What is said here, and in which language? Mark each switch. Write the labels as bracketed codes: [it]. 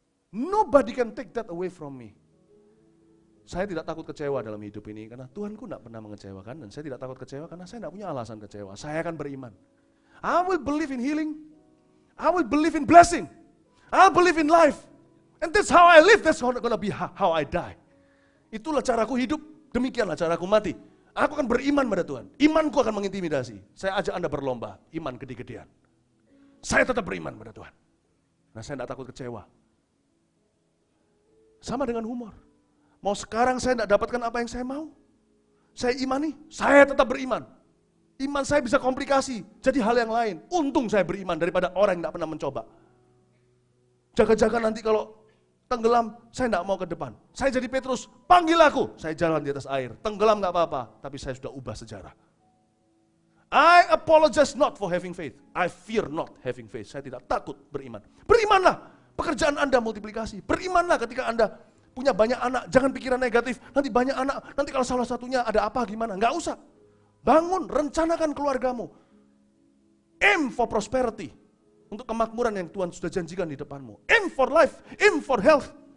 [en] Nobody can take that away from me. [id] Saya tidak takut kecewa dalam hidup ini, karena Tuhanku tidak pernah mengecewakan. Dan saya tidak takut kecewa, karena saya tidak punya alasan kecewa. Saya akan beriman. [en] I will believe in healing. I will believe in blessing. I will believe in life. And that's how I live, that's gonna be how I die. [id] Itulah caraku hidup, demikianlah caraku mati. Aku akan beriman pada Tuhan. Imanku akan mengintimidasi. Saya ajak Anda berlomba, iman gede-gedean. Saya tetap beriman pada Tuhan. Nah, saya tidak takut kecewa. Sama dengan humor. Mau sekarang saya tidak dapatkan apa yang saya mau, saya imani, saya tetap beriman. Iman saya bisa komplikasi, jadi hal yang lain. Untung saya beriman daripada orang yang tidak pernah mencoba. Jaga-jaga nanti kalau tenggelam, saya tidak mau ke depan. Saya jadi Petrus, panggil aku. Saya jalan di atas air, tenggelam nggak apa-apa, tapi saya sudah ubah sejarah. [en] I apologize not for having faith. [id] I fear not having faith. Saya tidak takut beriman. Berimanlah, pekerjaan Anda multiplikasi. Berimanlah ketika Anda punya banyak anak, jangan pikiran negatif. Nanti banyak anak, nanti kalau salah satunya ada apa gimana? Nggak usah. Bangun, rencanakan keluargamu. [en] Aim for prosperity. [id] Untuk kemakmuran yang Tuhan sudah janjikan di depanmu. [en] Aim for life, aim for health.